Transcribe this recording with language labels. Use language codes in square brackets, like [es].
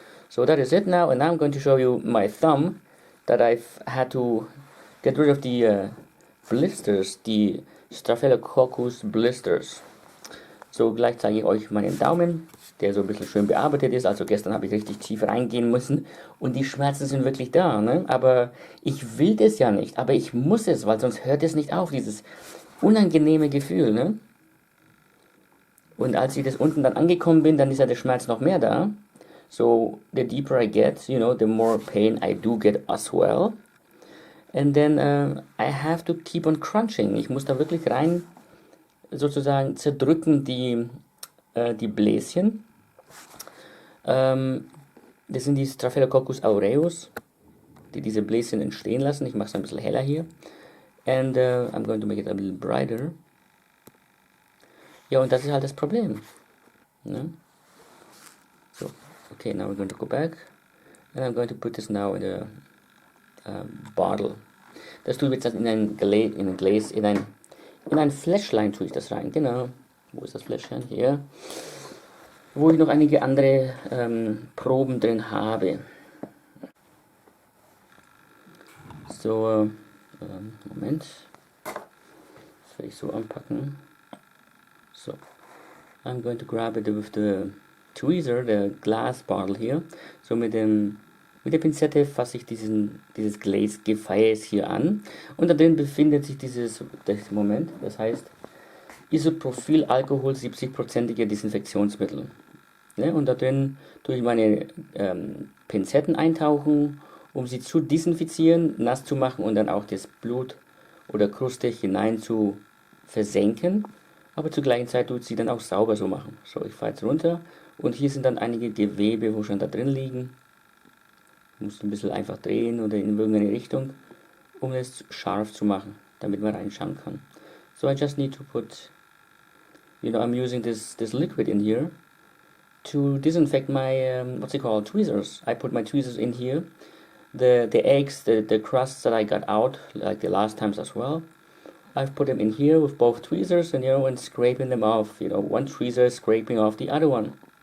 [en] So that is it now, and now I'm going to show you my thumb that I've had to get rid of the blisters, the Staphylococcus blisters. [de] So, gleich zeige ich euch meinen Daumen, der so ein bisschen schön bearbeitet ist. Also gestern habe ich richtig tief reingehen müssen und die Schmerzen sind wirklich da, ne? Aber ich will das ja nicht, aber ich muss es, weil sonst hört es nicht auf, dieses unangenehme Gefühl, ne? Und als ich das unten dann angekommen bin, dann ist ja der Schmerz noch mehr da. [en] So, the deeper I get, you know, the more pain I do get as well. And then I have to keep on crunching. [de] Ich muss da wirklich rein, sozusagen zerdrücken die Bläschen. Das sind die Staphylococcus aureus, die diese Bläschen entstehen lassen. Ich mache es ein bisschen heller hier. [en] And I'm going to make it a little brighter. [de] Ja, und das ist halt das Problem. Ne? [en] So, okay, now we're going to go back. And I'm going to put this now in a bottle. [de] Das tue ich jetzt in ein Glas, in ein Fläschlein tue ich das rein, genau. Wo ist das Fläschchen? Hier. Wo ich noch einige andere Proben drin habe. So, Moment. Das werde ich so anpacken. [en] So, I'm going to grab it with the tweezer, the glass bottle here. [de] So mit der Pinzette fasse ich dieses Glasgefäß hier an und da drin befindet sich das heißt Isopropylalkohol 70%iger Desinfektionsmittel. Ne? Und da drin tue ich meine Pinzetten eintauchen, um sie zu desinfizieren, nass zu machen und dann auch das Blut oder Kruste hinein zu versenken. Aber zur gleichen Zeit tut sie dann auch sauber so machen. So, ich fahre jetzt runter und hier sind dann einige Gewebe, wo schon da drin liegen. Muss ein bisschen einfach drehen oder in irgendeine Richtung, um es scharf zu machen, damit man reinschauen kann. [en] So I just need to put, you know, I'm using this liquid in here to disinfect my, what's it called, tweezers. I put my tweezers in here. The eggs, the crusts that I got out, like the last times as well, I've put them in here with both tweezers and, you know, and scraping them off, you know, one tweezer scraping off the other one.